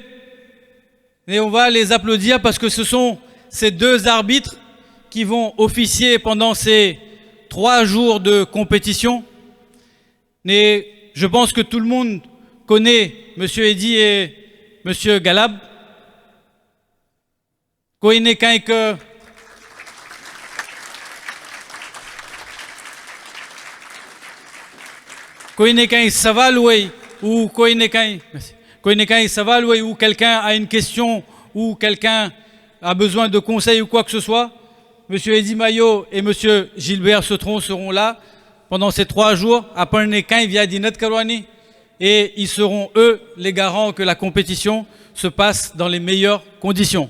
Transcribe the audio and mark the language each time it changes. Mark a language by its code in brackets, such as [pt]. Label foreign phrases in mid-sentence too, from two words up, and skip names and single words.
[fr] Et on va les applaudir parce que ce sont ces deux arbitres qui vont officier pendant ces 3 jours de compétition. Et je pense que tout le monde connaît M. Eddy et M. Galab. [gu] કોઈને કંઈક સવાલ હોય [fr] ou [gu] કોઈને કંઈ સવાલ હોય [fr] ou quelqu'un a une question ou quelqu'un a besoin de conseils ou quoi que ce soit, M. Eddy Maillot et M. Gilbert Sautron seront là pendant ces 3 jours. Et ils seront, eux, les garants que la compétition se passe dans les meilleures conditions.